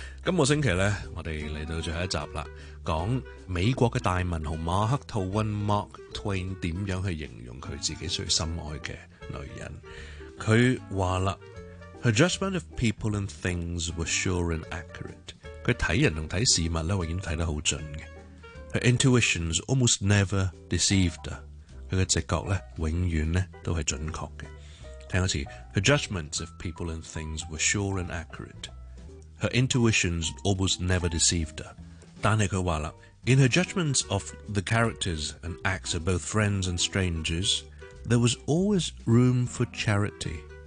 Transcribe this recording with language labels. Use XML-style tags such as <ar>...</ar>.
<yue>今个星期呢，我哋嚟到最后一集啦，讲美国嘅大文豪马克吐温 Mark Twain 点样去形容佢自己最深爱嘅女人。佢话啦</yue> <en>,Her judgment of people and things was sure and accurate.</en> <yue>佢睇人同睇事物呢，永远睇得好准嘅。</yue> <en>Her intuitions almost never deceived her.</en> <yue>佢嘅直觉呢，永远呢都系准确嘅。聽一次</yue> <en>Her judgments of people and things were sure and accurate. Her intuitions almost never deceived her.</en> <yue>但係佢話啦</yue> <en>In her judgments of the characters and acts of both friends and strangers, there was always room for charity.</en>